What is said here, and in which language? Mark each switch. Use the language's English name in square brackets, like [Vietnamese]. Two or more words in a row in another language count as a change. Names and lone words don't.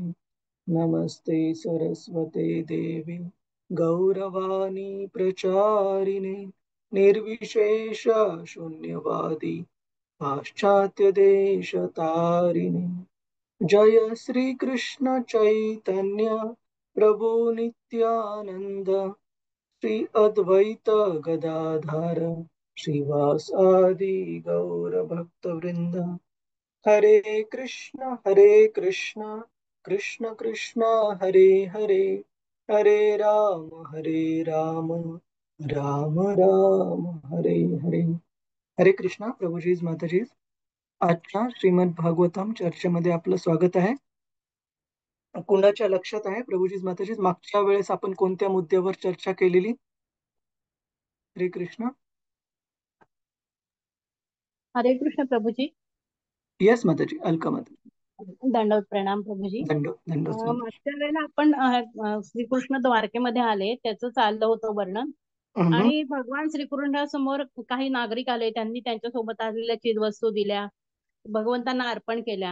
[Sanskrit] नमस्ते सरस्वते देवी गौरवाणी प्रचारिणे निर्विशेष शून्यवादी पाश्चात्यदेशतारिणे। जय श्री कृष्ण चैतन्य प्रभु नित्यानंद श्री अद्वैत गदाधर श्रीवासादि गौर भक्त वृंद। हरे कृष्ण कृष्ण कृष्ण हरे हरे हरे राम राम राम हरे हरे। हरे कृष्णा [Marathi] प्रभुजीज माताजीज, आजच्या श्रीमद भागवतम चर्चेमध्ये आपलं स्वागत आहे। कुणाच्या लक्षात आहे प्रभुजीज माताजीज मागच्या वेळेस आपण कोणत्या मुद्द्यावर चर्चा केलेली? [Sanskrit] हरे कृष्ण। हरे कृष्ण प्रभुजी। [Marathi] यस माताजी, अलका माता। दंडवत प्रणाम प्रभुजी। दंडो माताजी। मागच्या वेळेला आपण श्रीकृष्ण द्वारकेमध्ये आले, त्याचं चाललं होतं वर्णन। हम्म, आणि भगवान श्रीकृष्णासमोर काही नागरिक आले, त्यांनी त्यांच्या सोबत आलेल्या चीजवस्तू दिल्या, भगवंतांना अर्पण केल्या।